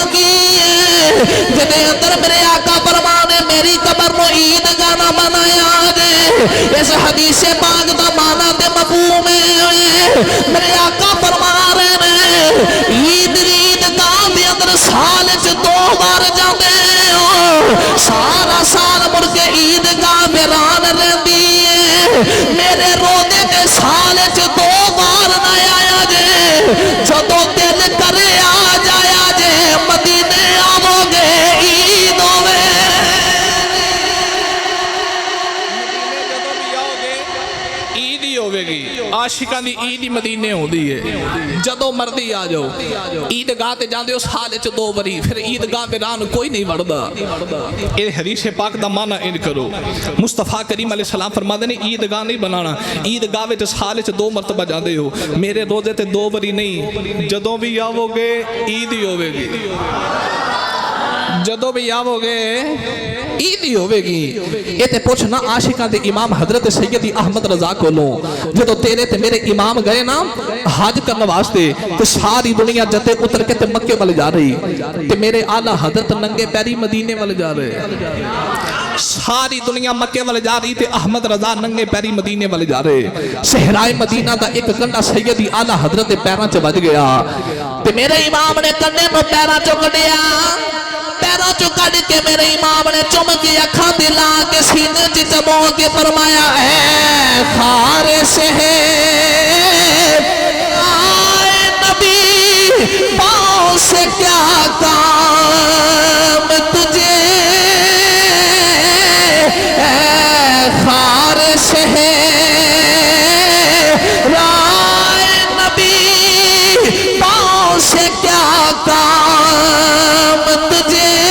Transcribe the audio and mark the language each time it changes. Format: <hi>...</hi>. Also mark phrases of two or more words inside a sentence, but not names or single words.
<pa>کی ہے جنہیں اندر میرے آقا فرمانے</pa> <ur>میری قبر کو عیدگاہ نہ بنایا جائے</ur> <pa>اس حدیث پاک دا معنی تے مفہوم ہے میرے آقا فرما رہے ہیں عید گاہ دے اندر سال چ 2 بار جاندے سارا سال مڑ کے عید گاہ ویران رہندی ہے میرے روزے تے سال چ 2 بار نہ آیا جے جدوں دل کرے آ جایا جے مدینے آو گے عید ہوے عید ہی ہوے گی عاشقاں دی عید ہی مدینے ہوندی ہے جدوں مرضی آ جاؤ عیدگاہ تے جاندے ہو سال وچ 2 باری پھر عیدگاہ ویران کوئی نہیں وڑدا اے حدیث پاک دا معنی ان کرو مصطفیٰ کریم علیہ السلام فرماندے نے عیدگاہ نہیں بنانا عیدگاہ وچ سال وچ 2 مرتبہ جاندے ہو میرے روزے تے 2 باری نہیں جدوں بھی آو گے عید ہی ہوے گی جدوں بھی آو گے عید ہی ہوے گی یہ تے پوچھنا عاشقاں دے امام حضرت سیدی احمد رضا کولوں جدوں تیرے تے میرے امام گئے نا حج کرنے واسطے تے ساری دنیا جتے اتر کے تے مکے والے جا رہی تے میرے اعلی حضرت ننگے پیری مدینے والے جا رہے ساری دنیا مکے والے جا رہی تے احمد رضا ننگے پیری مدینے والے جا رہے صحرائے مدینہ دا ایک کنڈا سیدی اعلی حضرت پیراں چ وج گیا تے میرے امام نے کنڈے نو پیراں چ کڈیا پیروں چو کڑ کے میرے امام نے چم کی اکھاں دلا کے سینے چ چبو کے فرمایا</pa> <ur>اے خار سے آئے نبی پاؤں سے کیا کام تجھے اے خار سے آئے نبی پاؤں سے کیا کام تجھے</ur>